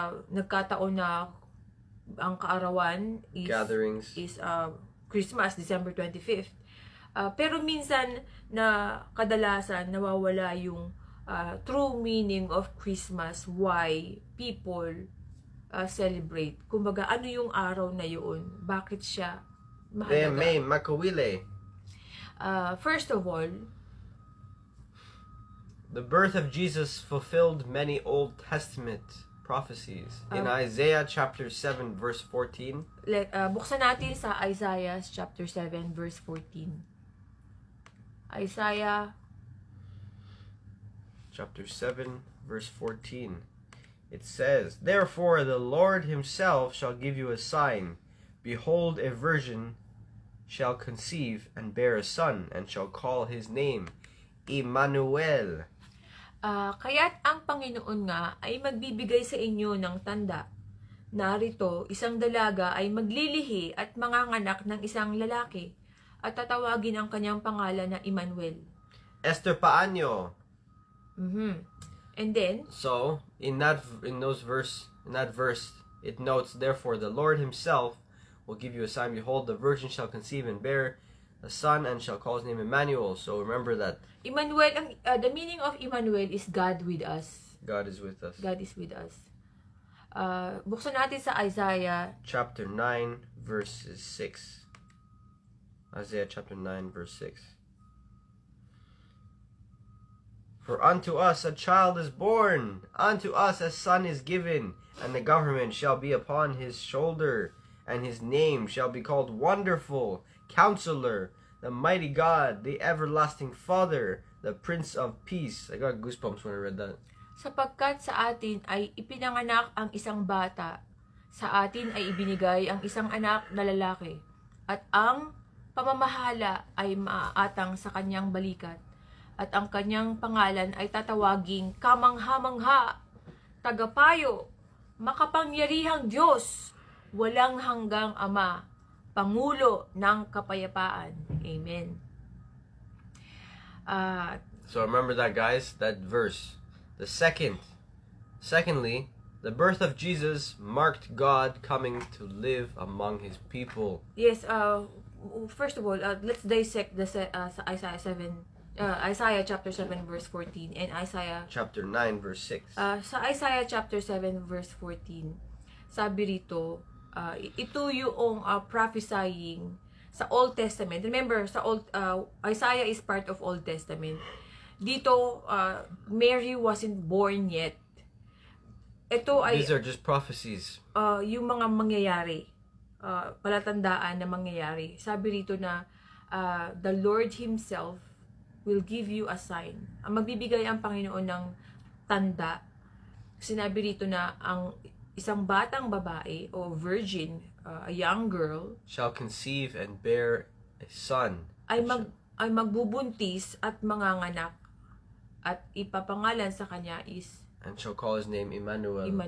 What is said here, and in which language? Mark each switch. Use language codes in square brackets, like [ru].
[tl] Nagkataon na ang kaarawan [en] Gatherings. is Christmas, December 25th. [tl] Pero minsan na kadalasan nawawala yung [en] true meaning of Christmas, why people celebrate. [tl] Kumbaga, ano yung araw na yun? Bakit siya mahalaga? May makawili. [en] First of all, the birth of Jesus fulfilled many Old Testament prophecies. In Isaiah chapter 7 verse 14. [tl] Buksan natin sa Isaiah chapter 7 verse 14. Isaiah [en] chapter 7 verse 14. It says, "Therefore the Lord himself shall give you a sign. Behold, a virgin shall conceive and bear a son, and shall call his name Emmanuel." [tl] Kaya't ang Panginoon nga ay magbibigay sa inyo ng tanda. Narito, isang dalaga ay maglilihi at manganganak ng isang lalaki, at tatawagin ang kanyang pangalan na Emmanuel. Esther paanyo. [en] And then, so in that verse, it notes, "Therefore the Lord himself will give you a sign. Behold, the virgin shall conceive and bear a son, and shall call his name Emmanuel." So remember that Emmanuel, the meaning of Emmanuel is God with us. God is with us. God is with us. [tl] Buksan natin sa [en] Isaiah chapter 9 verses 6. Isaiah chapter 9 verse 6. "For unto us a child is born, unto us a son is given, and the government shall be upon his shoulder, and his name shall be called Wonderful, Counselor, the Mighty God, the Everlasting Father, the Prince of Peace." I got goosebumps when I read that. [tl] Sapagkat sa atin ay ipinanganak ang isang bata, sa atin ay ibinigay ang isang anak na lalaki, at ang pamamahala ay maaatang sa kanyang balikat, at ang kanyang pangalan ay tatawaging Kamangha-mangha, Tagapayo, Makapangyarihang Diyos, Walang Hanggang Ama, Pangulo ng Kapayapaan. [en] Amen. So remember that, guys, that verse. Secondly, the birth of Jesus marked God coming to live among his people. Yes, first of all, let's dissect the Isaiah chapter 7 verse 14 and Isaiah chapter 9 verse 6. [tl] Sa Isaiah chapter 7 verse 14, sabi rito, ito yung prophesying sa Old Testament. [en] Remember, Isaiah is part of Old Testament. Dito, Mary wasn't born yet. These are just prophecies. [tl] Yung mga mangyayari, palatandaan na mangyayari. Sabi rito na [en] the Lord himself will give you a sign. [tl] Magbibigay ang Panginoon ng tanda. Sinabi rito na ang isang batang babae o virgin, [en] a young girl, shall conceive and bear a son. [tl] Ay magbubuntis at manganganak, at ipapangalan sa kanya is [en] and shall call his name Emmanuel.